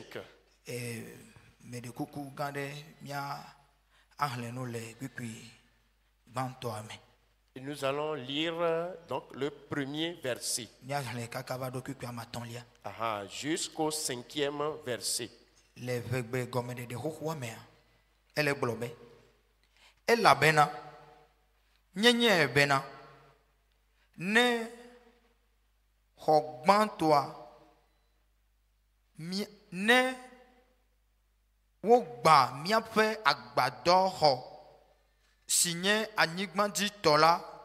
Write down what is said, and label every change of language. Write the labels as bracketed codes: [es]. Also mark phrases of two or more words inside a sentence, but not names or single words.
[fr] Et nous allons lire donc le premier verset jusqu'au 5e verset. [ee] Ne hogbantoa ne wogba miaƒe agbadɔ xɔ si nye anyigbadzitɔ